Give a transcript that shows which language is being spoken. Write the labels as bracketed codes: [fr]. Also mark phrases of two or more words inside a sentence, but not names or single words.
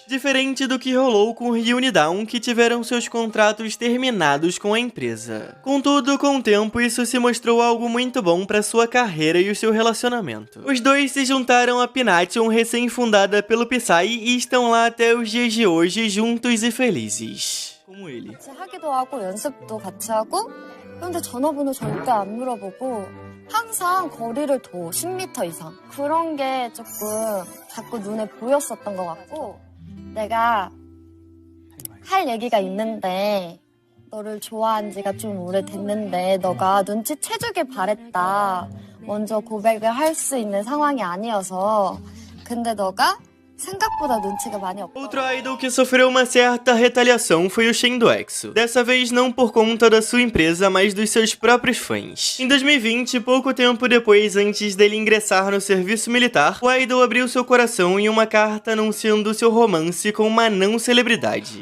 [pt] Diferente do que rolou com Hyun e Dawn, que tiveram seus contratos terminados com a empresa. Contudo, com o tempo, isso se mostrou algo muito bom para sua carreira e o seu relacionamento. Os dois se juntaram a Pination, recém-fundada pelo Psy, e estão lá até os dias de hoje, juntos e felizes. Como ele. [ko] 같이 하기도 하고 연습도 같이 하고 근데 전화번호 절대 안 물어보고 항상 거리를 둬 10m 이상 그런 게 조금 자꾸 눈에 보였었던 것 같고 내가 할 얘기가 있는데 너를 좋아한 지가 좀 o래됐는데 너가 눈치채주길 바랬다 먼저 고백을 할 수 있는 상황이 아니어서 근데 너가 생각보다 눈치가 많이 없고. [pt] Outro idol que sofreu uma certa retaliação foi o Shen do EXO. Dessa vez não por conta da sua empresa, mas dos seus próprios fãs. Em 2020, pouco tempo depois antes dele ingressar no serviço militar, o idol abriu seu coração em uma carta anunciando seu romance com uma não-celebridade.